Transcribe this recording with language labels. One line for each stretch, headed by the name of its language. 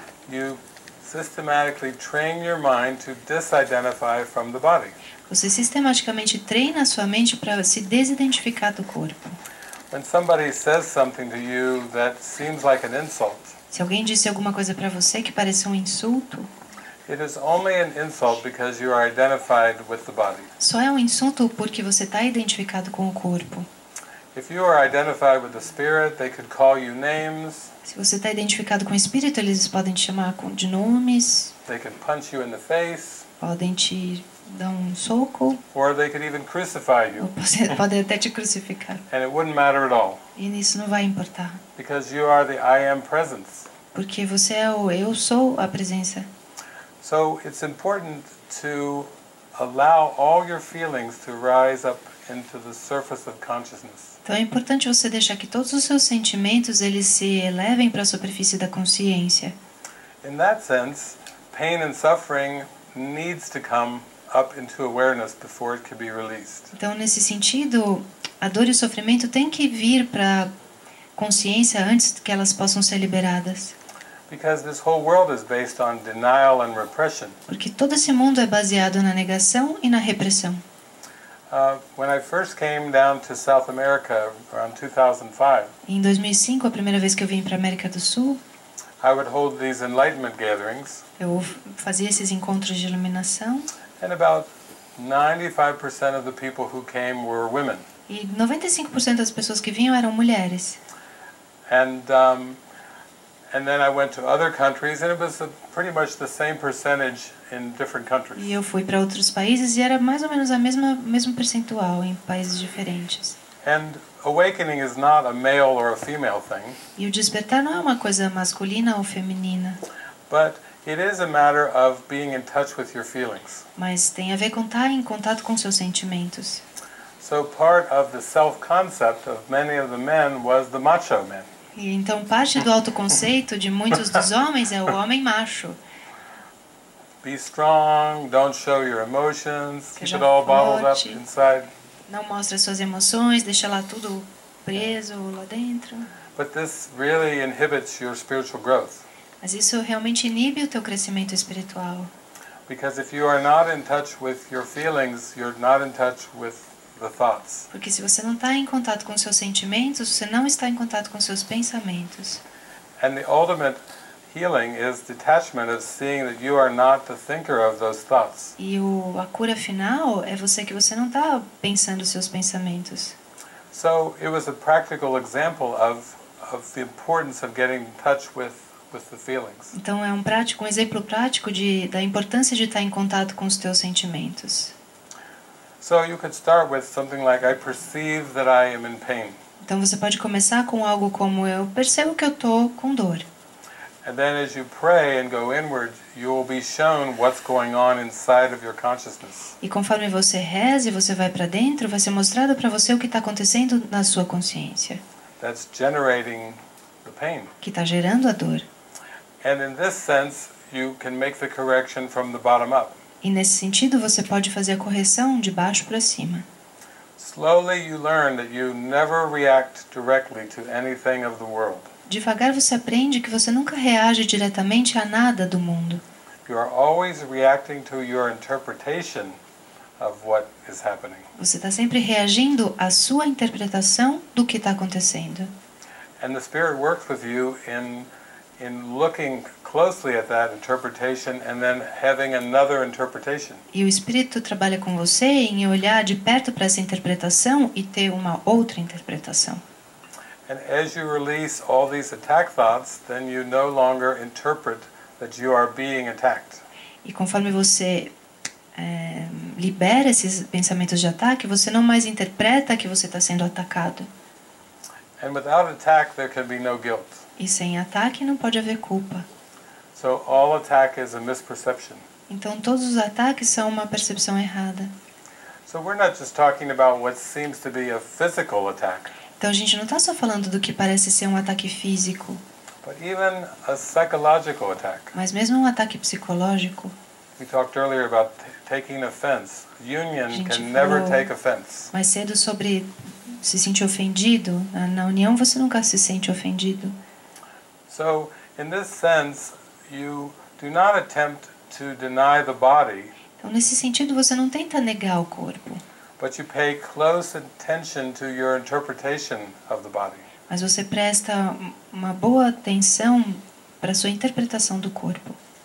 English: you systematically train your mind to disidentify from the body.
Portuguese: você sistematicamente treina a sua mente para se desidentificar do corpo.
English: When somebody says something to you that seems like an insult,
Portuguese: Se alguém disse alguma coisa para você que parece um insulto,
English: it is only an insult because you are identified with the body.
Portuguese: só é um insulto porque você está identificado com o corpo.
English: If you are identified with the spirit, they could call you names,
Portuguese: Se você está identificado com o espírito, eles podem te chamar de nomes,
English: they could punch you in the face,
Portuguese: podem te dar um soco,
English: or they could even crucify
Portuguese: ou
English: you.
Portuguese: podem até te crucificar.
English: And it wouldn't matter at all,
Portuguese: E nisso não vai importar,
English: because you are the I am presence.
Portuguese: porque você é o eu sou a presença.
English: So it's important to allow all your feelings to rise up into the surface of consciousness.
Portuguese: Então é importante você deixar que todos os seus sentimentos eles se elevem para a superfície da consciência.
English: In that sense, pain and suffering needs to come up into awareness before it can be released.
Portuguese: Então nesse sentido, a dor e o sofrimento têm que vir para a consciência antes que elas possam ser liberadas.
English: Because this whole world is based on denial and repression.
Portuguese: Porque todo esse mundo é baseado na negação e na repressão.
English: When I first came down to South America around 2005,
Portuguese: Em 2005, a primeira vez que eu vim para a América do Sul,
English: I would hold these enlightenment gatherings,
Portuguese: eu fazia esses encontros de iluminação
English: and about 95% of the people who came were women.
Portuguese: e 95% das pessoas que vinham eram mulheres.
English: And then I went to other countries, and it was pretty much the same percentage in different countries.
Portuguese: E eu fui para outros países e era mais ou menos a mesmo percentual em países diferentes.
English: And awakening is not a male or a female thing,
Portuguese: E o despertar não é uma coisa masculina ou feminina,
English: but it is a matter of being in touch with your feelings.
Portuguese: mas tem a ver com estar em contato com seus sentimentos.
English: So part of the self-concept of many of the men was the macho man.
Portuguese: E então parte do autoconceito de muitos dos homens é o homem macho.
English: Be strong, don't show your emotions, keep
Portuguese: Seja
English: it all bottled up
Portuguese: forte.
English: inside.
Portuguese: Não mostra suas emoções, deixa lá tudo preso lá dentro.
English: But this really inhibits your spiritual growth.
Portuguese: Mas isso realmente inibe o teu crescimento espiritual.
English: Because if you are not in touch with your feelings, you're not in touch with the thoughts.
Portuguese: Porque se você não está em contato com seus sentimentos, você não está em contato com seus pensamentos.
English: And the ultimate healing is detachment of seeing that you are not the thinker of those thoughts.
Portuguese: E a cura final é que você não está pensando seus pensamentos.
English: So it was a practical example of the importance of getting in touch with the feelings.
Portuguese: Então é um exemplo prático da importância de estar em contato com os teus sentimentos.
English: So you could start with something like, I perceive that I am in pain.
Portuguese: Então você pode começar com algo como eu percebo que eu estou com dor.
English: And then as you pray and go inward, you will be shown what's going on inside of your consciousness.
Portuguese: E conforme você reza e você vai para dentro, vai ser mostrado para você o que está acontecendo na sua consciência,
English: That's generating the pain.
Portuguese: que está gerando a dor.
English: And in this sense, you can make the correction from the bottom up.
Portuguese: E nesse sentido você pode fazer a correção de baixo para cima.
English: Slowly you learn that you never react directly to anything of the world.
Portuguese: Devagar você aprende que você nunca reage diretamente a nada do mundo.
English: You are always reacting to your interpretation of what is happening.
Portuguese: Você está sempre reagindo à sua interpretação do que está acontecendo.
English: And the Spirit works with you in looking closely at that interpretation and then having another interpretation.
Portuguese: E o Espírito trabalha com você em olhar de perto para essa interpretação e ter uma outra interpretação.
English: And as you release all these attack thoughts, then you no longer interpret that you are being attacked.
Portuguese: E conforme você libera esses pensamentos de ataque, você não mais interpreta que você está sendo atacado.
English: And without attack, there can be no guilt.
Portuguese: E sem ataque não pode haver culpa.
English: So all attack is a misperception.
Portuguese: Então todos os ataques são uma percepção errada.
English: So we're not just talking about what seems to be a physical attack,
Portuguese: Então a gente não está só falando do que parece ser um ataque físico,
English: but even a psychological attack.
Portuguese: mas mesmo um ataque psicológico.
English: We talked earlier about taking offense. Union
Portuguese: Gente
English: can never
Portuguese: falou
English: take offense.
Portuguese: mais cedo sobre se sentir ofendido. Na união você nunca se sente ofendido.
English: So, in this sense, you do not attempt to deny the body,
Portuguese: Então, nesse sentido, você não tenta negar o corpo,
English: but you pay close attention to your interpretation of the body.
Portuguese: mas você presta uma boa atenção para a sua interpretação do corpo.